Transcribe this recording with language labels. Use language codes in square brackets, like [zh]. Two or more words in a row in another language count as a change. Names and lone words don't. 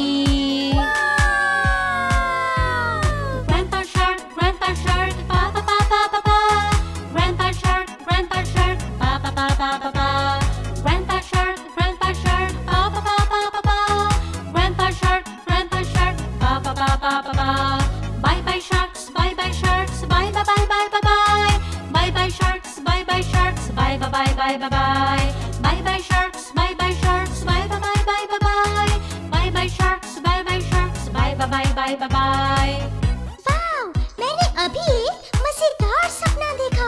[en] Grandpa shark, pa pa pa pa pa pa. Grandpa shark, pa pa pa pa pa pa. Grandpa shark, pa pa pa pa pa pa. Grandpa shark, pa pa pa pa pa pa. Bye bye sharks, bye bye sharks, bye bye bye bye bye bye. Bye bye sharks, bye bye sharks, bye bye bye bye bye bye. Bye bye sharks, bye bye sharks, bye bye bye bye bye bye. Bye bye sharks, bye bye sharks, bye bye bye bye bye bye. [hi] वाओ, मैंने अभी एक मजेदार सपना देखा।